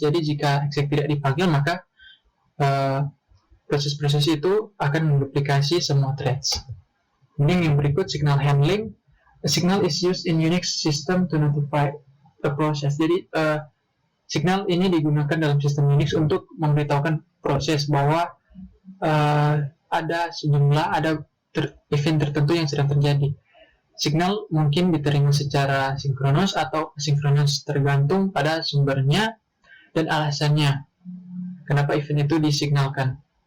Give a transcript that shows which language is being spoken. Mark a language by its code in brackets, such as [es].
[id] Jadi jika exec tidak dipanggil, maka proses-proses itu akan menduplikasi semua threads. Kemudian yang berikut, signal handling. [en] A signal is used in Unix system to notify a process. [id] Jadi signal ini digunakan dalam sistem Unix untuk memberitahukan proses bahwa ada event tertentu yang sedang terjadi. Signal mungkin diterima secara sinkronos atau asinkronos, tergantung pada sumbernya dan alasannya kenapa event itu disignalkan.